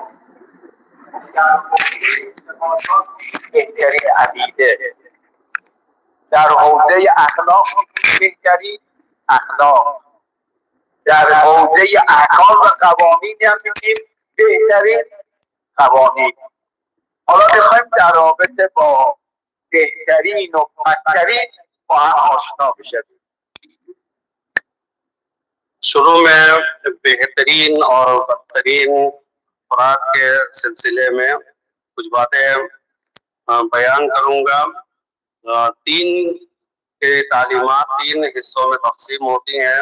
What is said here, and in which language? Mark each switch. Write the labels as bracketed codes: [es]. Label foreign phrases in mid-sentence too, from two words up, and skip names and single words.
[fa] در حوزه اعتقادات بهترین عقیده، در حوزه اخلاق بهترین اخلاق، در حوزه احکام و قوانین هم میگیم بهترین قوانین. حالا میخوایم در رابطه با بهترین و بدترین با هم آشنا بشیم. [ur] شروع میں بہترین اور بدترین خوراک کے سلسلے میں کچھ باتیں بیان کروں گا. 3 کے تعلیمات 3 حصوں میں تقسیم ہوتی ہیں.